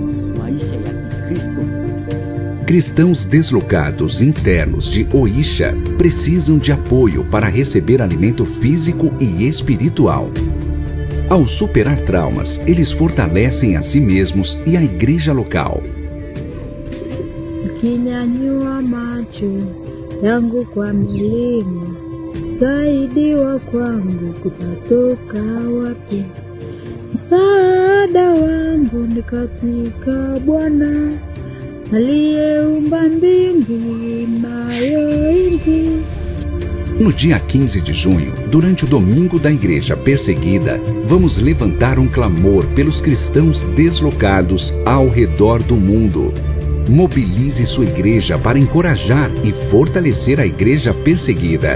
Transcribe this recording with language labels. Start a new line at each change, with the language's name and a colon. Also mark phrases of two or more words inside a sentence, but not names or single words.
Portuguese: Cristãos deslocados internos de Oisha precisam de apoio para receber alimento físico e espiritual. Ao superar traumas, eles fortalecem a si mesmos e a igreja local.
Swahili: Nikinyanyua macho yangu kwa milima, msaidiwa kwangu kutatoka wapi? Msaada wangu ni katika Bwana aliyeumba mbingu nayo nchi.
Portuguese: No dia 15 de junho, durante o Domingo da Igreja Perseguida, vamos levantar um clamor pelos cristãos deslocados ao redor do mundo. Mobilize sua igreja para encorajar e fortalecer a igreja perseguida.